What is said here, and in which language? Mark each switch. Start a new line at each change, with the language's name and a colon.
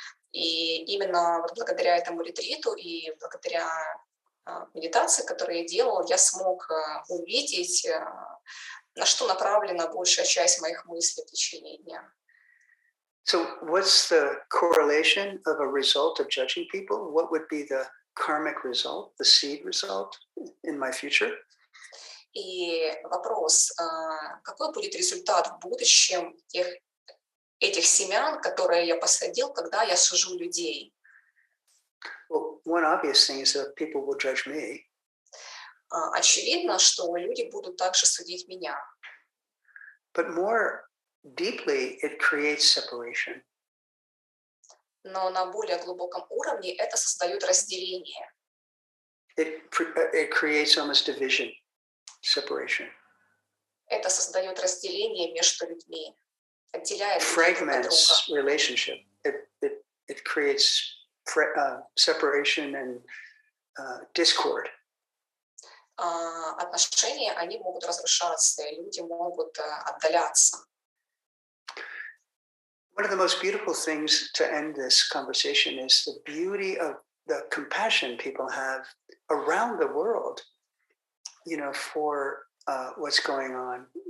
Russian: И именно вот благодаря этому ретриту и благодаря медитации, которую я делала, я смог увидеть, на что направлена большая часть моих мыслей в течение дня.
English: So what's the correlation of a result of judging people? What would be the karmic result, the seed result in my future?
Russian: И вопрос, какой будет результат в будущем этих семян, которые я посадил, когда я сужу людей?
English: Well, one obvious thing is that people will judge me.
Russian: Очевидно, что люди будут также судить меня.
English: but more deeply, it creates separation.
Russian: Но на более глубоком уровне это создает разделение.
English: It creates almost division, separation.
Russian: Это создает разделение между людьми, отделяет людей друг от друга.
English: Fragments relationship. It creates separation and discord.
Russian: Отношения, они могут разрушаться, и люди могут отдаляться.
English: One of the most beautiful things to end this conversation is the beauty of the compassion people have around the world, for what's going on.